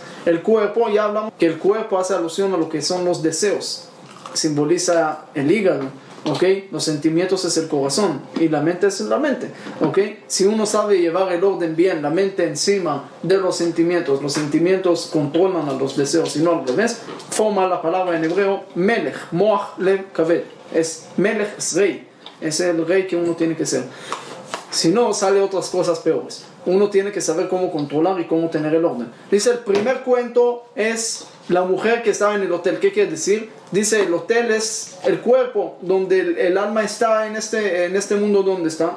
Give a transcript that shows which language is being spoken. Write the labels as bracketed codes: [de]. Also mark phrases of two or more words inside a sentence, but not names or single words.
[es] El cuerpo, ya hablamos que el cuerpo hace alusión a lo que son los deseos, simboliza el hígado, ¿ok? Los sentimientos es el corazón y la mente es la mente, ¿ok? Si uno sabe llevar el orden bien, la mente encima de los sentimientos controlan a los deseos y no al revés, forma la palabra en hebreo melech, [he] מוח לב כבד. [es] Es melech, es rey, es el rey que uno tiene que ser. Si no, sale otras cosas peores. Uno tiene que saber cómo controlar y cómo tener el orden. Dice, el primer cuento es la mujer que estaba en el hotel. ¿Qué quiere decir? Dice, el hotel es el cuerpo donde el alma está en este mundo donde está.